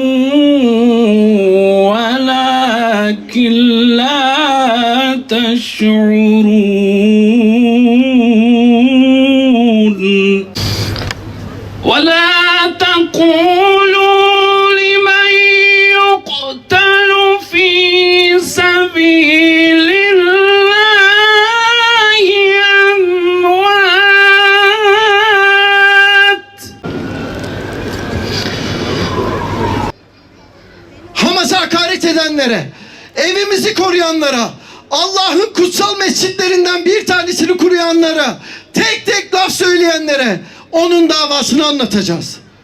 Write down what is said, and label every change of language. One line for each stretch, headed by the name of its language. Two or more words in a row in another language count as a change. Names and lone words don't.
Arabic: ولكن لا تشعرون ولا تقولوا لمن يقتل في سبيل الله أموات.
Turkish: Hamas'a hakaret edenlere, evimizi koruyanlara, Allah'ın kutsal mescitlerinden bir tanesini koruyanlara, tek tek laf söyleyenlere onun davasını anlatacağız.